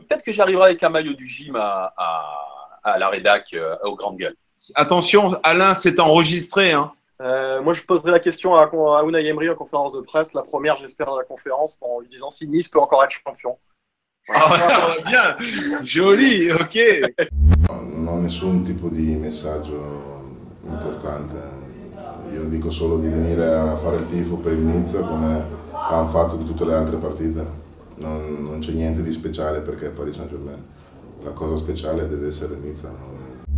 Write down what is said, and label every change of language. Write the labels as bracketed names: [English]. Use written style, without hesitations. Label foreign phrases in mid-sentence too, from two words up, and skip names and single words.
[French] Peut-être que j'arriverai avec un maillot du gym à la rédac, aux grandes gueules. Attention, Alain, c'est enregistré, hein. Moi, je poserai la question à Unai Emery en conférence de presse. La première, j'espère, dans la conférence, en lui disant si Nice peut encore être champion. Ah, bien, joli, ok. [Italian] Non ho nessun tipo di messaggio importante. Io dico solo di venire a fare il tifo per il Nizza come hanno fatto in tutte le altre partite. Non c'è niente di speciale perché è Paris Saint-Germain. La cosa speciale deve essere Nizza.